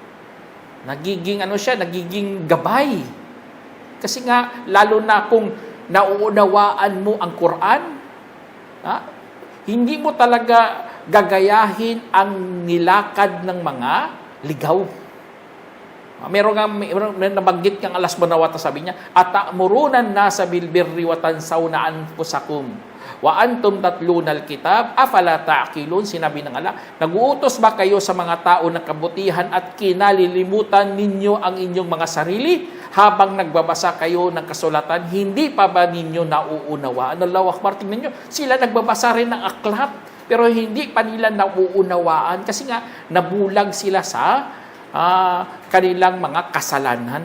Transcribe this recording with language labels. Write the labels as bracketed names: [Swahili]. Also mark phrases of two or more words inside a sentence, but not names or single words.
[Filipino] Nagiging gabay. Kasi nga, lalo na kung nauunawaan mo ang Quran, hindi mo talaga gagayahin ang nilakad ng mga ligaw. Meron nabanggit kang Allah [Arabic] سبحانه وتعالى, [Filipino] sabi niya, [Arabic] "أتأمرون الناس بالبر وتنسون أنفسكم وأنتم تتلون الكتاب أفلا تعقلون." [Filipino] Sinabi ng Allah, nag-uutos ba kayo sa mga tao ng kabutihan at kinalilimutan ninyo ang inyong mga sarili habang nagbabasa kayo ng kasulatan? Hindi pa ba ninyo nauunawaan? [Arabic] الله أكبر, [Filipino] tingnan nyo, sila nagbabasa rin ng aklat pero hindi pa nila nauunawaan kasi nga nabulag sila sa kanilang mga kasalanan.